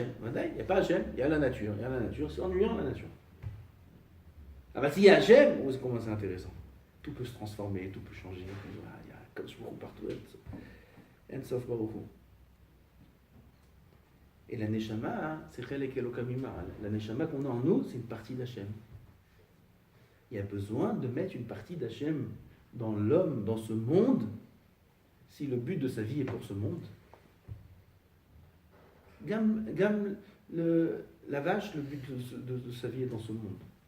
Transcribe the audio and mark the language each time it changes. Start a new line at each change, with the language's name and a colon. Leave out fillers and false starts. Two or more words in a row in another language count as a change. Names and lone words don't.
French: Il n'y a pas Hachem, il y a la nature. Il y a la nature, c'est ennuyant la nature. Ah bah s'il y a Hachem, c'est comment c'est intéressant. Tout peut se transformer, tout peut changer. Il y a comme je me partout.
Hebrew: אין סוף ברוך הוא.
French: Et la neshama, c'est
Hebrew: חלק אלוה ממעל.
French: La neshama qu'on a en nous, c'est une partie d'Hachem. Il y a besoin de mettre une partie d'Hachem dans l'homme, dans ce monde, si le but de sa vie est pour ce monde. La vache, le but de sa vie est dans ce monde.